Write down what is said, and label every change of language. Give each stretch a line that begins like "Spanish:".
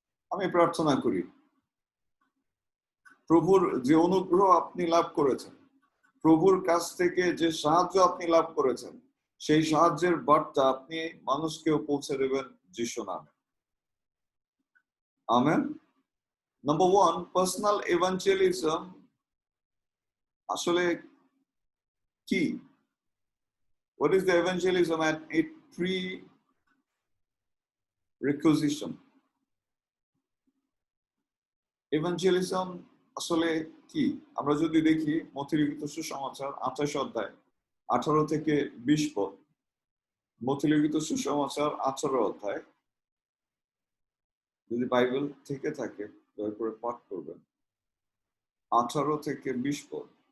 Bangla: আমি প্রার্থনা করি প্রভুর যে অনুগ্রহ আপনি লাভ করেছেন, প্রভুর কাছ থেকে যে সাহায্য আপনি লাভ করেছেন, সেই সাহায্যের বার্তা আপনি মানুষকেও পৌঁছে দেবেন যিশু নামে। আমেন। নাম্বার 1, পার্সোনাল ইভাঞ্জেলিজম আসলে কি?
English: What is the evangelism and its prerequisition?
Bangla: evangelism আসলে কি? আমরা যদি দেখি মথি লিখিত সুসমাচার 28 অধ্যায় 18 থেকে 20 পদ, মথি লিখিত সুসমাচার 18 অধ্যায়, যদি বাইবেল থেকে থাকে দয়া করে পাঠ করবেন, 18 থেকে 20 পদ।